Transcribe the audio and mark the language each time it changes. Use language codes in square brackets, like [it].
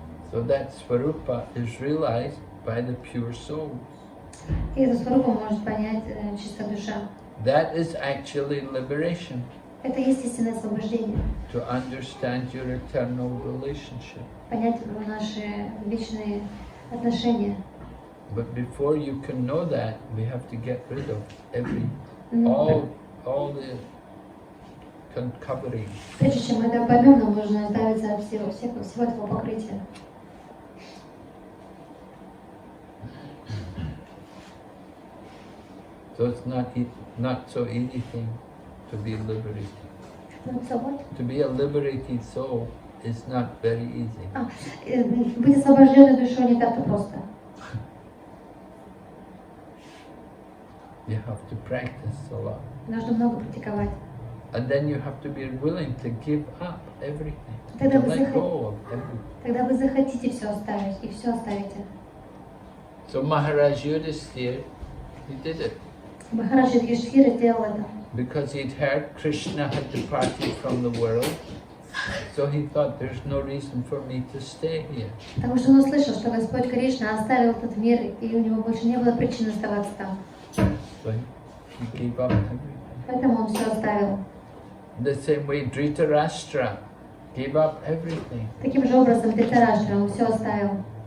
[en] So that svarupa is realized by the pure souls. [ru] И эту сварупу может понять чистая душа. [en] That is actually liberation. [ru] Это естественное освобождение. [en] To understand your eternal relationship. [ru] Понять наши вечные отношения. [en] But before you can know that, we have to get rid of all the covering. [ru] Прежде чем мы это поймем, нам нужно избавиться от всего этого покрытия. [en] So it's not so easy thing to be liberated. To be a liberated soul is not very easy. [ru] Быть освобожденной душой не так-то просто. [en] You have to practice a lot. [ru] Нужно много практиковать. [en] And then you have to be willing to give up everything, [ru] Тогда [en] to [ru] вы, [en] let go of everything. [ru] Тогда вы захотите все оставить, и все оставите. [en] So Maharaj Yudhisthira, he did it. [ru] Махарадж Юдхиштхира сделал это. [en] Because he'd heard Krishna had departed from the world, so he thought there's no reason for me to stay here. [ru] Потому что он услышал, что Господь Кришна оставил этот мир, и у него больше не было причин оставаться там. [en] So he gave up everything. [ru] Поэтому он все оставил. [en] The same way Dhritarashtra gave up everything. [ru] Таким же образом Dhritarashtra, он все оставил.